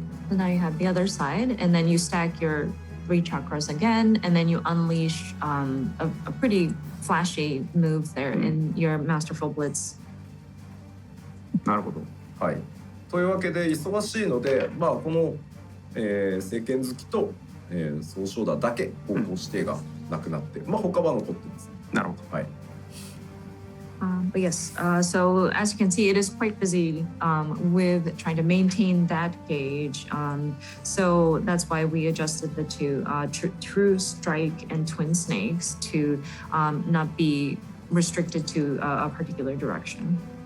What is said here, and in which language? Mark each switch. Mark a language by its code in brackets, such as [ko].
[en] So now you have the other side, and then you stack your 3 chakras again, and then you unleash a pretty flashy move there in your Masterful Blitz. [ja] なるほど。はい。というわけで忙しいので、まあこの、聖剣好きと、総称打だけ方向指定がなくなって、まあ他は残ってます。なるほど。はい。 [en] But yes, so as you can see, it is quite busy with trying to maintain that gauge. So that's why we adjusted the two, True Strike and Twin Snakes, to not be restricted to a particular direction.